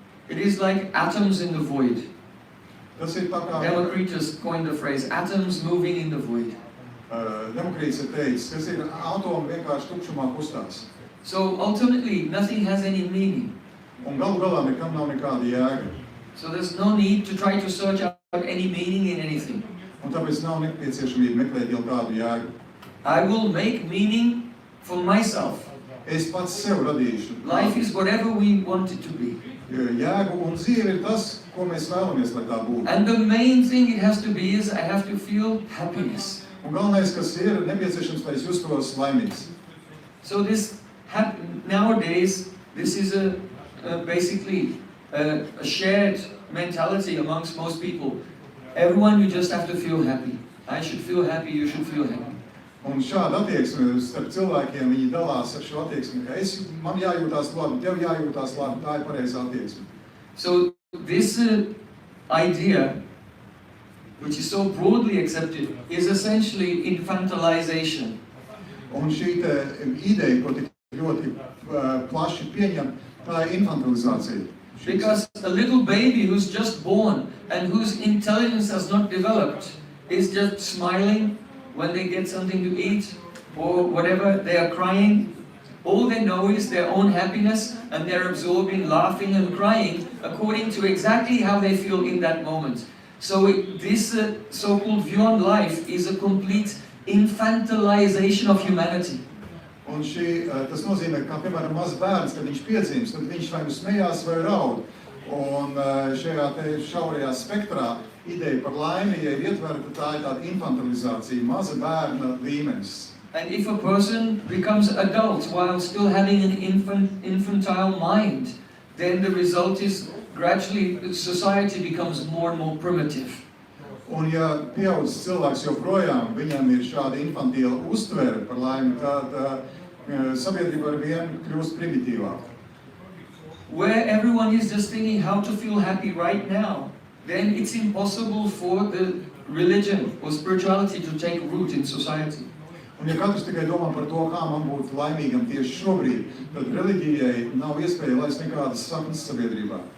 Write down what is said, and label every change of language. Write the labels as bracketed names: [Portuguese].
[English] It is like atoms in the void. [Latvian] Tas ir tā kā [English] Democritus coined the phrase, atoms moving in the void. [Latvian] Demokrīts ir teicis, kas ir atomi vienkārši tukšumā kustās. [English] So ultimately, nothing has any meaning. [Latvian] Un galu galā nekam nav nekāda jēga. [English] So there's no need to try to search out any meaning in anything. [Latvian] Un tāpēc nav nepieciešamība meklēt jau kādu jēgu. [English] I will make meaning for myself. [Latvian] Es pats sev radīšu. [English] Life is whatever we want it to be. [Latvian] Jēgu un dzīve ir tas, ko mēs vēlamies, lai tā būtu. [English] And the main thing it has to be is I have to feel happiness. [Latvian] Un galvenais, kas ir nepieciešams, lai es justos laimīgs. [English] So this nowadays, this is basically a shared mentality amongst most people. Everyone, you just have to feel happy. I should feel happy, you should feel happy. [Latvian] Un šāda attieksme starp cilvēkiem, viņi dalās ar šo attieksmi, ka man jājūtās labi, tev jājūtās labi, tā ir pareizā attieksme. [English] So this idea, which is so broadly accepted, is essentially infantilization. [Latvian] Un šī ideja, ko tik ļoti plaši pieņem, tā ir infantilizācija. [English] Because a little baby who's just born and whose intelligence has not developed is just smiling when they get something to eat or whatever, they are crying. All they know is their own happiness and they're absorbing, laughing and crying according to exactly how they feel in that moment. So this so-called view on life is a complete infantilization of humanity. [Latvian] Un tas nozīmē, ka, piemēram, mazs bērns, kad viņš piedzimst, tad viņš vai nu smējās vai raud. Un šajā šaurajā spektrā ideja par laimi, ja ir ietverta, tā ir tāda infantilizācija, maza bērna līmenis. [English] And if a person becomes adult while still having an infantile mind, then the result is gradually society becomes more and more primitive. [Latvian] Un ja pieaudzis cilvēks joprojām, viņam ir šāda infantīla uztvere par laimi, tad sabiedrība ar vienu kļūst primitīvāk. [English] Where everyone is just thinking how to feel happy right now, then it's impossible for the religion or spirituality to take root in society. [Latvian] Un ja katrs tikai domā par to, kā man būt laimīgam tieši šobrīd, tad reliģijai nav iespēja laist nekādas saknes sabiedrībā.